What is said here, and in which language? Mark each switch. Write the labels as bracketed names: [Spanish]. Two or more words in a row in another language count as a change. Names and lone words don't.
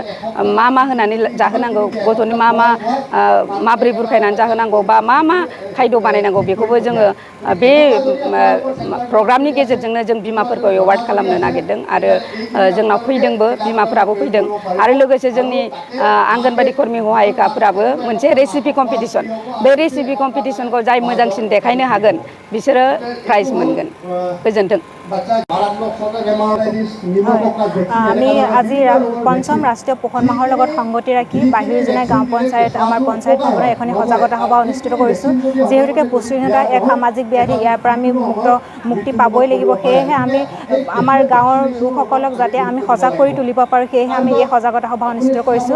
[Bodo] मा होनानै जाहोनांगौ, गथ'नो माबोरै बुरखायनानै जाहोनांगौ, बा मा खायद' बानायनांगौ, बेखौबो जोङो बे प्रग्रामनि गेजेरजोंनो जों बिमाफोरखौ एवार्ड खालामनो नागिरदों आरो जोंनाव फैदोंबो, बिमाफोराबो फैदों। आरो लोगोसे जोंनि आंगनबादि कर्मि सहायिकाफोराबो मोनसे रेसिपि कम्पिटिसन, बे रेसिपि कम्पिटिसनखौ जाय मोजांसिन देखायनो हागोन बिसोरो प्राइज मोनगोन। गोजोन्थों। [Assamese] আমি আজি পঞ্চম ৰাষ্ট্ৰীয় পোষণ মাহৰ লগত সংগতি ৰাখি বাহিৰ জোনাই গাঁও পঞ্চায়ত আমাৰ পঞ্চায়ত ভৱনত এখনি সজাগতা সভা অনুষ্ঠিত কৰিছোঁ। যিহেতুকে পুষ্টিহীনতা এক সামাজিক ব্যাধি, ইয়াৰ পৰা আমি মুক্তি পাবই লাগিব। সেয়েহে আমি আমাৰ গাঁৱৰ লোকসকলক যাতে আমি সজাগ কৰি তুলিব পাৰোঁ, সেয়েহে আমি এই সজাগতা সভা অনুষ্ঠিত কৰিছোঁ।